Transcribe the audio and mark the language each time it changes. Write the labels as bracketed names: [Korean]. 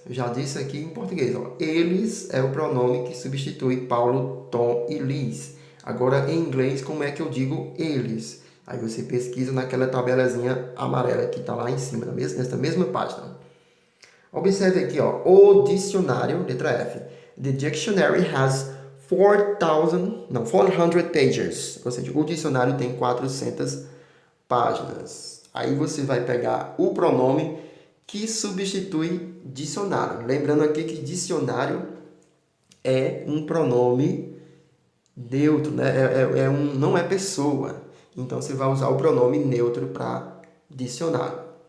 [Portuguese] Eu já disse aqui em português. Ó. Eles é o pronome que substitui Paulo, Tom e Liz. Agora, em inglês, como é que eu digo eles? Aí você pesquisa naquela tabelazinha amarela que está lá em cima, nessa mesma página. Observe aqui, ó, o dicionário, letra F. [English] The dictionary has 400 pages. [Portuguese] Ou seja, o dicionário tem 400 páginas. Aí você vai pegar o pronome que substitui dicionário. Lembrando aqui que dicionário é um pronome neutro, né? Não é pessoa. Então, você vai usar o pronome neutro para dicionário.